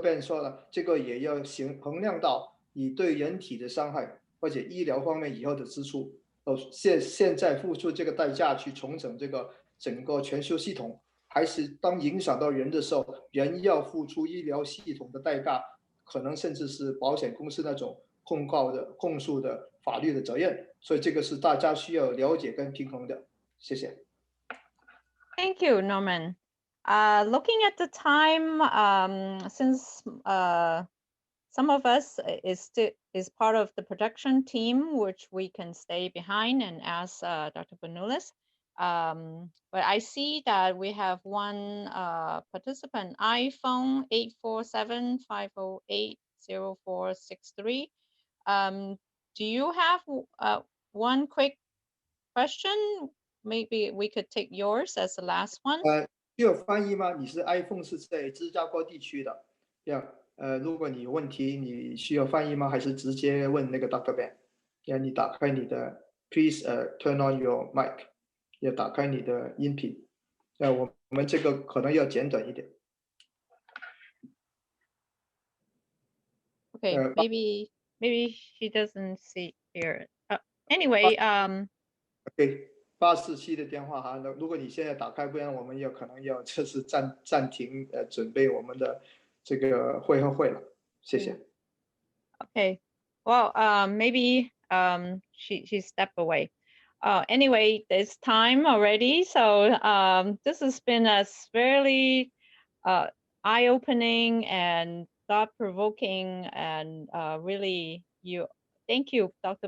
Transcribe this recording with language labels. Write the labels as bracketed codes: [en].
[zh] Ben 说了，这个也要衡量到你对人体的伤害或者医疗方面以后的支出，现在付出这个代价去重整这个整个全球系统，还是当影响到人的时候，人要付出医疗系统的代价。可能甚至是保险公司那种控诉的法律的责任，所以这个是大家需要了解跟平衡的。谢谢。 [en] Thank you, Norman. Looking at the time, since some of us is part of the production team, which we can stay behind and ask Dr. Benulis. But I see that we have one participant, iPhone 847-508-0463. Do you have one quick question? Maybe we could take yours as the last one. [zh] 需要翻译吗？你是 iPhone 是在芝加哥地区的，如果你有问题，你需要翻译吗？还是直接问那个 Dr. Ben？你打开你的 [en] ，Please turn on your mic。 [zh] 要打开你的音频，我们这个可能要简短一点。 [en] Okay, maybe she doesn't hear it. Anyway, [zh] OK， 847的电话哈，如果你现在打开，不然我们有可能要就是暂停准备我们的这个会了，谢谢。 [en] Okay, well, maybe she stepped away. Anyway, it's time already. So this has been a very eye-opening and thought-provoking, and really, thank you, Dr.